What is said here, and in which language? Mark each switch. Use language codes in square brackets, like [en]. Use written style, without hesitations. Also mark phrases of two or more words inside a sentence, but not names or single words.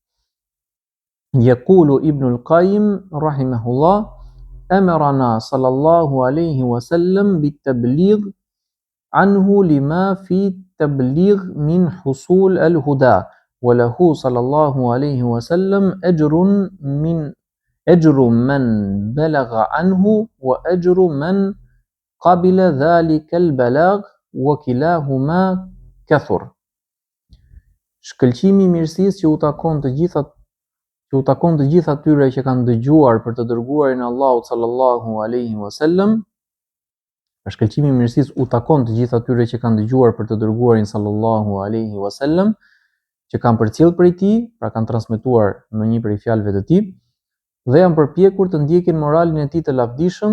[ar] يقول ابن القيم رحمه الله أمرنا صلى الله عليه وسلم بالتبليغ عنه لما في التبليغ من حصول الهدى وله صلى الله عليه وسلم أجر من بلغ عنه وأجر من قبل ذلك البلاغ وكلاهما كثر. [sq] Shkëlqimi i mirësisë që u takon të gjitha atyre që kanë dëgjuar për të dërguarin e Allahut [ar] صلى الله عليه وسلم [sq] Pra shkëlqimi i mirësisë u takon të gjithë atyre që kanë dëgjuar për të dërguarin [ar] صلى الله عليه وسلم, [sq] që kanë përcjell prej tij, pra kanë transmetuar në një prej fjalëve të tij, dhe janë përpjekur të ndjekin moralin e tij të lavdishëm.